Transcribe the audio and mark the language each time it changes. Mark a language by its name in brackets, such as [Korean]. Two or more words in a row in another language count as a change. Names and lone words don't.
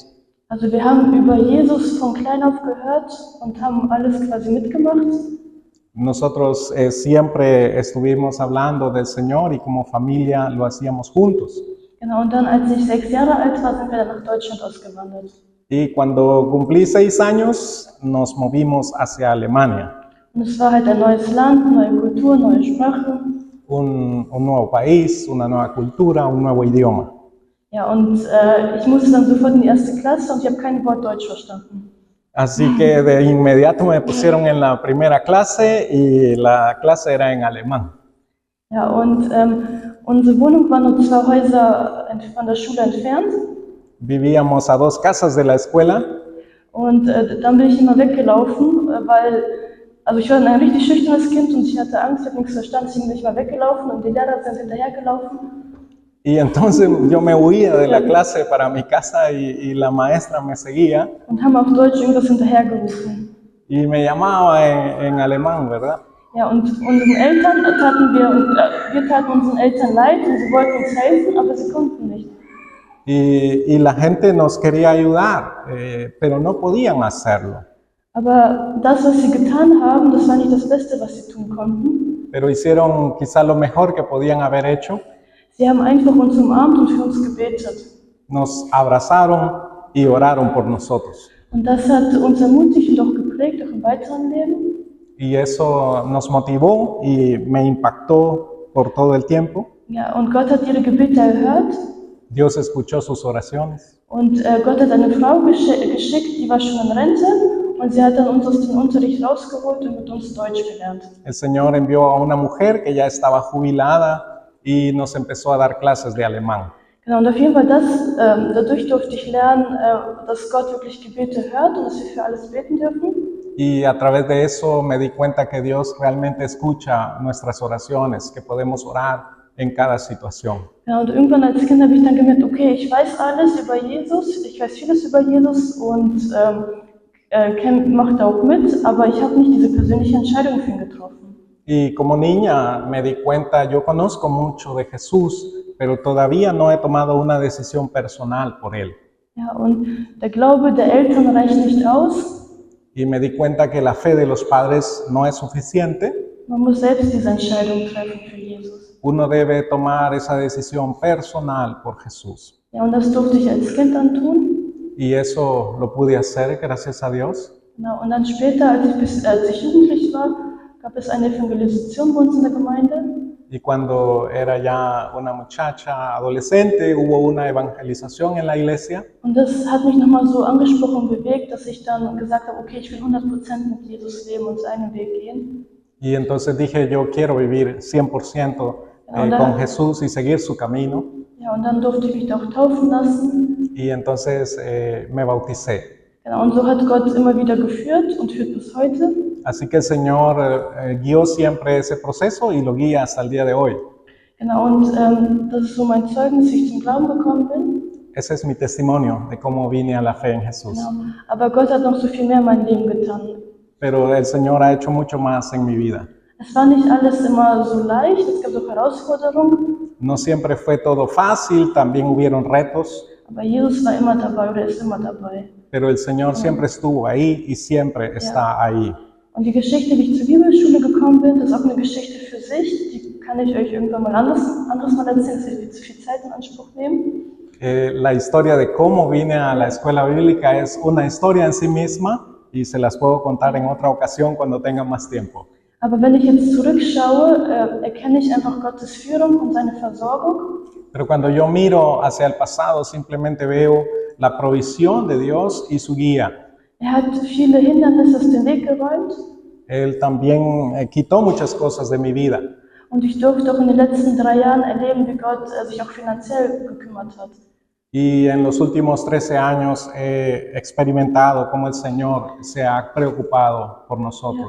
[German] Also wir haben über Jesus von klein auf gehört und haben alles quasi mitgemacht. [Spanish] Nosotros siempre estuvimos hablando del Señor y como familia lo hacíamos juntos. [German] Genau, und dann, als ich 6 Jahre alt war, sind wir dann nach Deutschland ausgewandert. [Spanish] Y cuando cumplí 6 años, nos movimos hacia Alemania, [German] Und es war halt ein neues Land, neue Kultur, neue Sprache. [Spanish] un nuevo país, una nueva cultura, un nuevo idioma. [German] Ja, und ich musste dann sofort in die 1. Klasse und ich habe kein Wort Deutsch verstanden. [Spanish] Así que de inmediato me pusieron en la primera clase y la clase era en alemán. [German] Ja, und unsere Wohnung war nur 2 Häuser von der Schule entfernt. [Spanish] Vivíamos a 2 casas de la escuela. [German] Und dann bin ich immer weggelaufen, weil, also ich war ein richtig schüchternes Kind und ich hatte Angst, ich habe nichts verstanden, deswegen bin ich mal weggelaufen und die Lehrer sind hinterhergelaufen. [Spanish] Y entonces yo me huía de la clase para mi casa y la maestra me seguía [German] Und haben auf Deutsch irgendwas hinterhergerufen. [Spanish] y me llamaba en alemán, ¿verdad? [German] Ja, und unseren Eltern wir taten unseren Eltern leid und sie wollten uns helfen, aber sie konnten nicht. [Spanish] Y la gente nos quería ayudar, pero no podían hacerlo. [German] Aber das, was sie getan haben, das war nicht das Beste, was sie tun konnten. [Spanish] Pero hicieron quizá lo mejor que podían haber hecho. [German] Sie haben einfach uns umarmt und für uns gebetet. [Spanish] Nos abrazaron y oraron por nosotros. [German] Und das hat uns ermutigt und auch geprägt, auch im weiteren Leben. [Spanish] Y eso nos motivó y me impactó por todo el tiempo. [German] Ja, und Gott hat ihre Gebete erhört. [Spanish] Dios escuchó sus oraciones. [German] Und Gott hat eine Frau geschickt, die war schon in Rente. Und sie hat dann uns aus dem Unterricht rausgeholt und mit uns Deutsch gelernt. [Spanish] El Señor envió a una mujer que ya estaba jubilada y nos empezó a dar clases de alemán. [German] Genau, und auf jeden Fall dadurch durfte ich lernen, dass Gott wirklich Gebete hört und dass wir für alles beten dürfen. [Spanish] Y a través de eso me di cuenta que Dios realmente escucha nuestras oraciones, que podemos orar en cada situación. [German] Ja, und irgendwann als Kind habe ich dann gemerkt, okay, ich weiß alles über Jesus, ich weiß vieles über Jesus und mache da auch mit, aber ich habe nicht diese persönliche Entscheidung für ihn getroffen. [Spanish] Y como niña me di cuenta, yo conozco mucho de Jesús, pero todavía no he tomado una decisión personal por Él. [German] Ja, und der Glaube der Eltern reicht nicht aus. [Spanish] Y me di cuenta que la fe de los padres no es suficiente. [German] Man muss selbst diese Entscheidung treffen für Jesus. [Spanish] Uno debe tomar esa decisión personal por Jesús. [German] Ja, und das durfte ich als Kind dann tun. [Spanish] Y eso lo pude hacer gracias a Dios. [German] Genau, und dann später, als ich jugendlich war, gab es eine Evangelisation bei uns in der Gemeinde. [Spanish] Y cuando era ya una muchacha adolescente, hubo una evangelización en la iglesia. [German] Und das hat mich nochmal so angesprochen und bewegt, dass ich dann gesagt habe, okay, ich will 100% mit Jesus leben und seinen Weg gehen. [Spanish] Y entonces dije, yo quiero vivir 100% con Jesús y seguir su camino. [German] Ja, und dann durfte ich mich da auch taufen lassen. [Spanish] Y entonces me bauticé. [German] Genau, und so hat Gott immer wieder geführt und führt bis heute. [Spanish] Así que el Señor guió siempre ese proceso y lo guía hasta el día de hoy. [German] Genau, und das ist so mein Zeugnis, wie ich zum Glauben gekommen bin. [Spanish] Ese es mi testimonio de cómo vine a la fe en Jesús. [German] Genau. Aber Gott hat noch so viel mehr in meinem Leben getan. [Spanish] Pero el Señor ha hecho mucho más en mi vida. [German] Es war nicht alles immer so leicht, es gab auch Herausforderungen. [Spanish] No siempre fue todo fácil, también hubieron retos. [German] Aber Jesus war immer dabei oder ist immer dabei. [Spanish] Pero el Señor siempre estuvo ahí y siempre está ahí. [German] Und die Geschichte, wie ich zur Bibelschule gekommen bin, das ist auch eine Geschichte für sich. Die kann ich euch irgendwann mal anderes mal erzählen, das wird zu viel Zeit in Anspruch nehmen. [Spanish] La historia de cómo vine a la escuela bíblica es una historia en sí misma y se las puedo contar en otra ocasión cuando tenga más tiempo. [German] Aber wenn ich jetzt zurückschaue, erkenne ich einfach Gottes Führung und seine Versorgung. [Spanish] Pero cuando yo miro hacia el pasado, simplemente veo la provisión de Dios y su guía. [German] Hat viele Hindernisse aus dem Weg geräumt. [Spanish] Él también quitó muchas cosas de mi vida. [German] Und ich durfte auch in den letzten 3 Jahren erleben, wie Gott sich auch finanziell gekümmert hat. [Spanish] Y en los últimos 13 años he experimentado cómo el Señor se ha preocupado por nosotros.